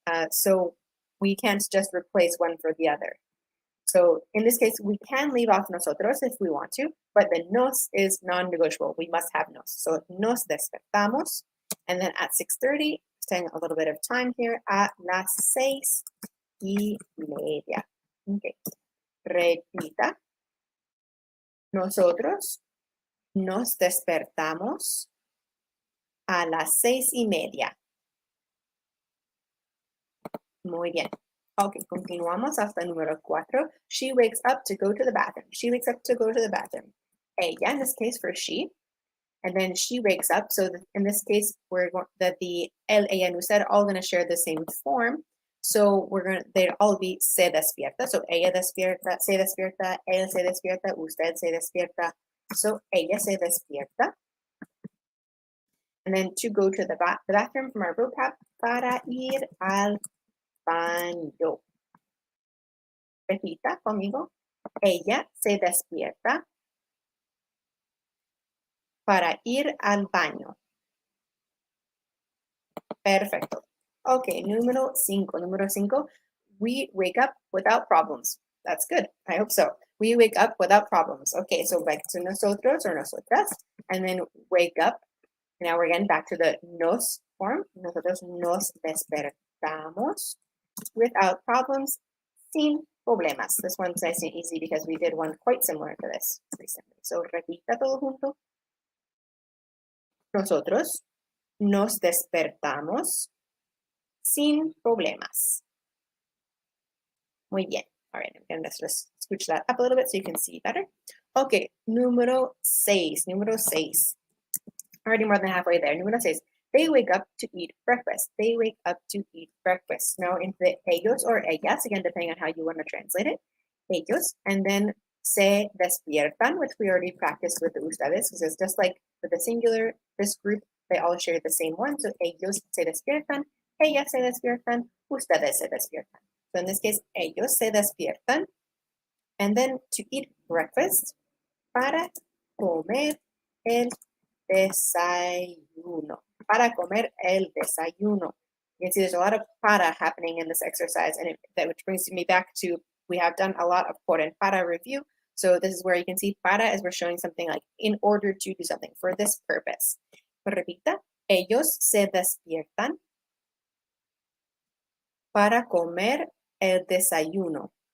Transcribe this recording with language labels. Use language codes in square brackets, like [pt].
[en] So we can't just replace one for the other. So in this case, we can leave off nosotros if we want to, but the nos is non-negotiable. We must have nos. So [es] nos despertamos. [en] And then at 6:30, staying a little bit of time here, at las 6:30. [es] Okay. Repita. Nosotros nos despertamos a las 6:30. Muy bien. Okay, continuamos hasta el número 4. [en] She wakes up to go to the bathroom. She wakes up to go to the bathroom. Ella, in this case, for she. And then she wakes up. So in this case, we're going that the el, ella, and usted are all going to share the same form. So they'll all be se despierta. [es] So ella despierta, se despierta, él se despierta, usted se despierta. [en] So [es] ella se despierta. [en] And then to go to the bathroom from our vocab, [es] para ir al baño. Repita conmigo. Ella se despierta para ir al baño. Perfecto. [en] Okay, [es] número 5. Número 5, [en] we wake up without problems. That's good. I hope so. We wake up without problems. Okay, so back to nosotros or nosotras, and then wake up. Now we're again back to the nos form. [es] Nosotros nos despertamos [en] without problems, [es] sin problemas. [en] This one's nice and easy because we did one quite similar to this recently. [es] So repita todo junto. Nosotros nos despertamos sin problemas. Muy bien. [en] All right, I'm going to just scooch that up a little bit so you can see better. Okay, [es] número 6. Número 6. [en] Already more than halfway there. [es] Número 6. [en] They wake up to eat breakfast. They wake up to eat breakfast. Now in the ellos or ellas, again, depending on how you want to translate it. Ellos, and then [es] se despiertan, [en] which we already practiced with the ustedes, because it's just like for the singular, this group, they all share the same one. [es] So ellos se despiertan, ellas se despiertan, ustedes se despiertan. [en] So in this case, [es] ellos se despiertan, [en] and then to eat breakfast, [es] para comer el desayuno. Para comer el desayuno. [en] You can see there's a lot of para happening in this exercise, and which brings me back to, we have done a lot of por and para review. So this is where you can see para as we're showing something like in order to do something, for this purpose. [es] Repita, ellos se despiertan para comer el desayuno.